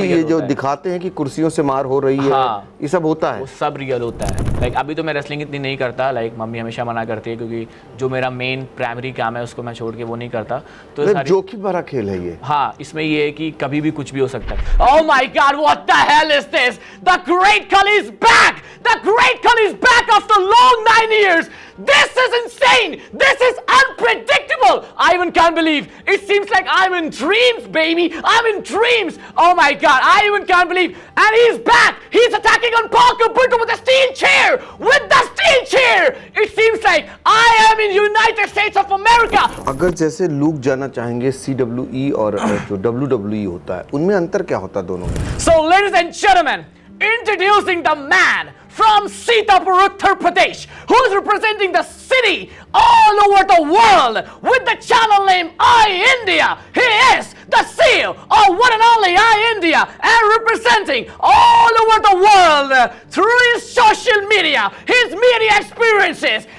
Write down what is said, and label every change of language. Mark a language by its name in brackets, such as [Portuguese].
[Hindi] Real ये जो होता है। दिखाते हैं कि कुर्सियों से मार हो रही है, हाँ। ये सब होता है। वो सब रियल होता है। लाइक अभी तो मैं रेसलिंग इतनी नहीं करता, लाइक मम्मी हमेशा मना करती है, क्योंकि जो मेरा मेन प्राइमरी काम है उसको मैं छोड़ के वो नहीं करता। तो मतलब जोखिम भरा खेल है ये। हाँ, इसमें ये है कि कभी भी कुछ भी हो सकता है। [English] Oh my God, what the hell is this? The Great Khali is back! The Great Khali is back after long 9 years! This is insane! This is unpredictable! I even can't believe. It seems like I'm in dreams, baby! I'm in dreams! Oh my God, I even can't believe. And he's back! He's attacking on Parker Brittle with a steel chair! With the steel chair! It seems like I am in United States of America! [Hindi] अगर जैसे लोग जानना चाहेंगे CWE और जो WWE होता है, उनमें अंतर क्या होता है दोनों में? [English] So, ladies and gentlemen, introducing the man from Sitapur, Uttar Pradesh, who's representing the city all over the world with the channel name iIndia. He is the CEO of one and only iIndia, and representing all over the world through his social media, his media experiences.